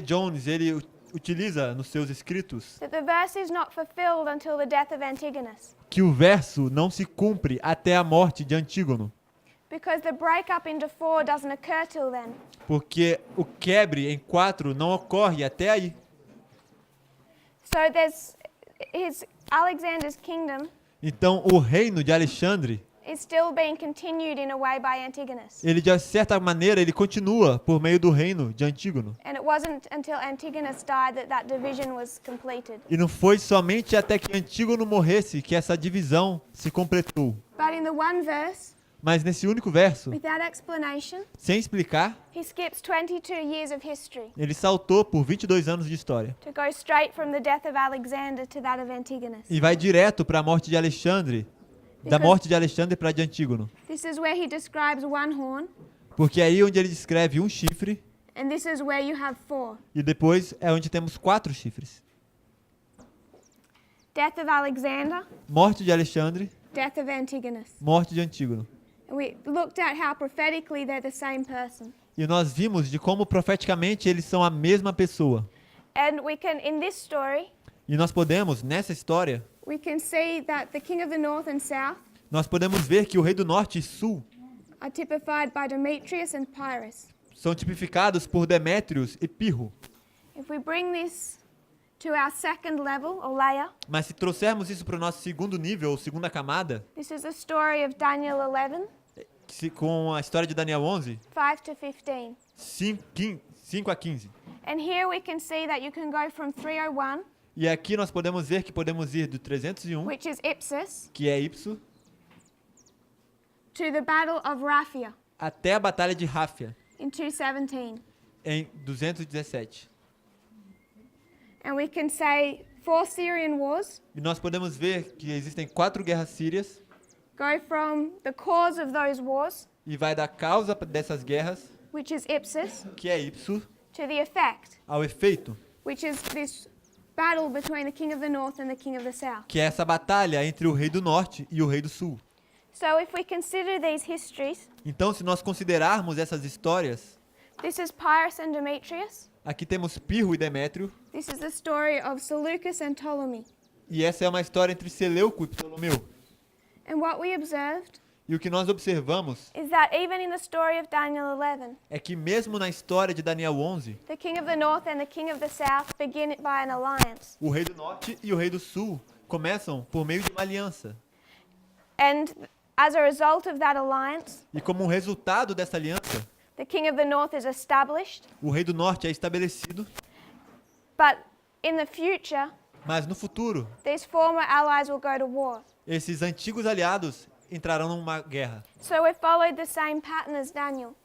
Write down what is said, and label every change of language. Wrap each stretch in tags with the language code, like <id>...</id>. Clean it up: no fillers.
<pt>Jones, ele utiliza nos seus escritos</pt> <en>that the verse is not fulfilled until the death of Antigonus,</en> <pt>que o verso não se cumpre até a morte de Antígono,</pt> <en>because the breakup into 4 doesn't occur till then.</en> <pt>porque o quebre em 4 não ocorre até aí.</pt> <en>So there's Alexander's kingdom</en> <pt>Então o reino de Alexandre,</pt> <en>is still being continued in a way by Antigonus.</en> <pt>ele de certa maneira ele continua por meio do reino de Antígono.</pt> <en>And it wasn't until Antigonus died that that division was completed.</en> <pt>E não foi somente até que Antígono morresse que essa divisão se completou.</pt> <en>But in the one verse,</en> <pt>Mas nesse único verso,</pt> <en>without explanation,</en> <pt>sem explicar,</pt> <en>he skips 22 years of history</en> <pt>ele saltou por 22 anos de história</pt> <en>to go straight from the death of Alexander to that of Antigonus.</en> <pt>e vai direto para a morte de Alexandre, da morte de Alexandre para de Antígono.</pt> <en>This is where he describes one horn,</en> <pt>Porque é aí onde ele descreve um chifre</pt> <en>and this is where you have 4.</en> <pt>e depois é onde temos 4 chifres.</pt> <en>Death of Alexander,</en> <pt>Morte de Alexandre,</pt> <en>death of Antigonus.</en> <pt>morte de Antígono.</pt> <en>And we looked at how prophetically they're the same person.</en> <pt>E nós vimos de como profeticamente eles são a mesma pessoa.</pt> <en>And we can, in this story,</en> <pt>E nós podemos, nessa história,</pt> <en>we can see that the king of the north and south</en> <pt>nós podemos ver que o rei do norte e sul</pt> <en>are typified by Demetrius and Pyrrhus.</en> <pt>são tipificados por Demétrios e Pirro.</pt> <en>If we bring this to our second level or layer,</en> <pt>Mas se trouxermos isso para o nosso segundo nível, ou segunda camada,</pt> <en>this is the story of Daniel 11,</en> <pt>com a história de Daniel 11,</pt> <en>5 to 15.</en> <pt>5 a 15.</pt> <en>And here we can see that you can go from 301,</en> <pt>E aqui nós podemos ver que podemos ir do 301,</pt> <en>which is Ipsus,</en> <pt>que é Ipso,</pt> <en>to the Battle of Raphia</en> <pt>até a Batalha de Ráfia,</pt> <en>in 217.</en> <pt>em 217.</pt> <en>And we can say 4 Syrian wars</en> <pt>E nós podemos ver que existem 4 guerras sírias,</pt> <en>go from the cause of those wars,</en> <pt>e vai da causa dessas guerras,</pt> <en>which is Ipsus,</en> <pt>que é Ipso,</pt> <en>to the effect,</en> <pt>ao efeito,</pt> <en>which is this battle between the king of the north and the king of the south.</en> <pt>que é essa batalha entre o rei do norte e o rei do sul.</pt> <en>So if we consider these histories,</en> <pt>Então, se nós considerarmos essas histórias,</pt> <en>this is Pyrrhus and Demetrius.</en> <pt>aqui temos Pirro e Demétrio,</pt> <en>This is the story of Seleucus and Ptolemy.</en> <pt>e essa é uma história entre Seleuco e Ptolomeu.</pt> <en>And what we observed</en> <pt>E o que nós observamos</pt> <en>is that even in the story of Daniel 11,</en> <pt>é que mesmo na história de Daniel 11,</pt> <en>the king of the north and the king of the south begin by an alliance.</en> <pt>o rei do norte e o rei do sul começam por meio de uma aliança.</pt> <en>And as a result of that alliance,</en> <pt>E como um resultado dessa aliança,</pt> <en>the king of the north is established,</en> <pt>o rei do norte é estabelecido,</pt> <en>but in the future,</en> <pt>mas no futuro,</pt> <en>these former allies will go to war.</en> <pt>esses antigos aliados entrarão numa guerra.</pt> <en>So we followed the same pattern as Daniel.</en>